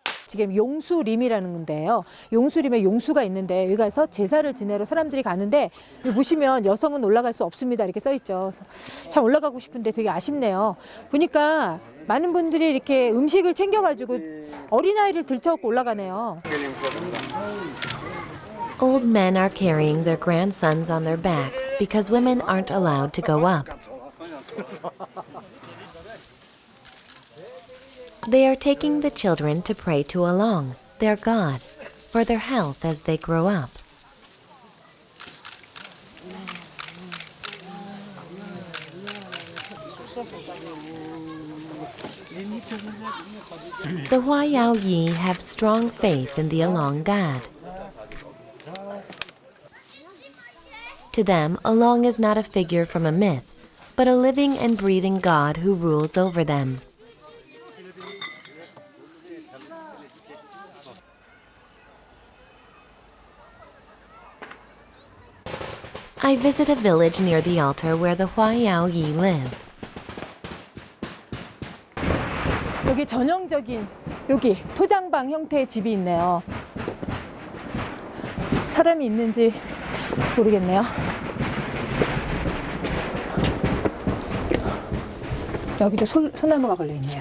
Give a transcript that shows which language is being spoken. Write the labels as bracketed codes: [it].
[ko] 지금 용수림이라는 건데요. 용수림에 용수가 있는데 여기 가서 제사를 지내러 사람들이 가는데 여기 보시면 여성은 올라갈 수 없습니다. 이렇게 써 있죠. 참 올라가고 싶은데 되게 아쉽네요. 보니까 많은 분들이 이렇게 음식을 챙겨가지고 어린아이를 들쳐갖고 올라가네요. [en] Old men are carrying their grandsons on their backs because women aren't allowed to go up. They are taking the children to pray to Along, their god, for their health as they grow up. The Huayao Yi have strong faith in the Along god. To them, Along is not a figure from a myth, but a living and breathing god who rules over them. I visit a village near the altar where the Huayao Yi live. [ko] 여기 전형적인 여기 토장방 형태의 집이 있네요. 사람이 있는지 모르겠네요. 여기도 소나무가 걸려 있네요.